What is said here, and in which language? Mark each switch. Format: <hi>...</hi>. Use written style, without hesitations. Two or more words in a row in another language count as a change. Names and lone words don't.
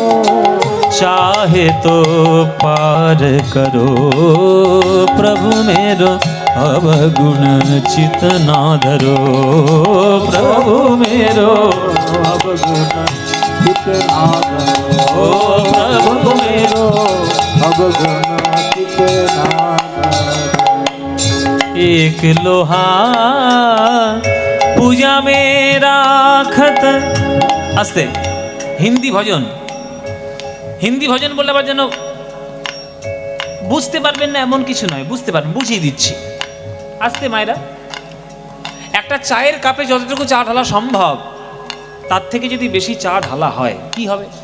<bra>चाहे तो पार करो। प्रभु मेरो अवगुण चित ना धरो। प्रभु मेरो अवगुण चित ना धरो। प्रभु मेरो अवगुण चित ना धरो। एक लोहा पूजा में राखत।</bra> <bn>आस्ते হিন্দি ভজন। হিন্দি ভজন বললে আবার যেন বুঝতে পারবেন না এমন কিছু নয়, বুঝতে পারবেন, বুঝিয়ে দিচ্ছি। আস্তে মায়েরা, একটা চায়ের কাপে যতটুকু চা ঢালা সম্ভব তার থেকে যদি বেশি চা ঢালা হয় কি হবে?</bn>